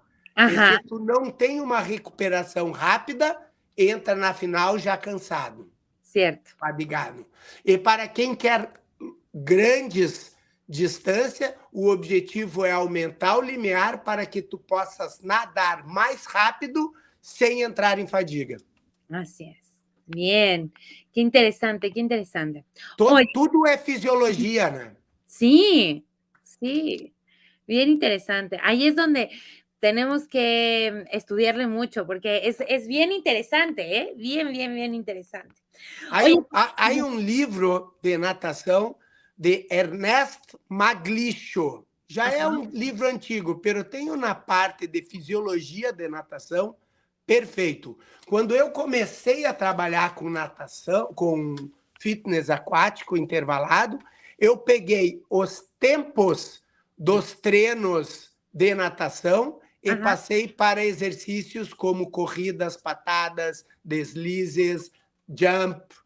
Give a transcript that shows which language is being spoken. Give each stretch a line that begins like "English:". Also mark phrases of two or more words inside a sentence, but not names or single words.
Portuguese: E se tu não tem uma recuperação rápida, entra na final já cansado. Certo. Fadigado. E para quem quer grandes distâncias, o objetivo é aumentar o limiar para que tu possas nadar mais rápido sem entrar em fadiga.
Spanish: Así es. Bien. Qué interesante, qué interesante.
Portuguese: Tudo é fisiologia, né?
Spanish: Sí, sí. Bien interesante. Ahí es donde tenemos que estudiarle mucho, porque es bien interesante, ¿eh? Bien, bien, bien interesante.
Portuguese: Há um livro de natação de Ernest Maglicho. Já é um livro antigo, mas tem uma parte de fisiologia de natação perfeito. Quando eu comecei a trabalhar com natação, com fitness aquático intervalado, eu peguei os tempos dos treinos de natação e passei para exercícios como corridas, patadas, deslizes, jump.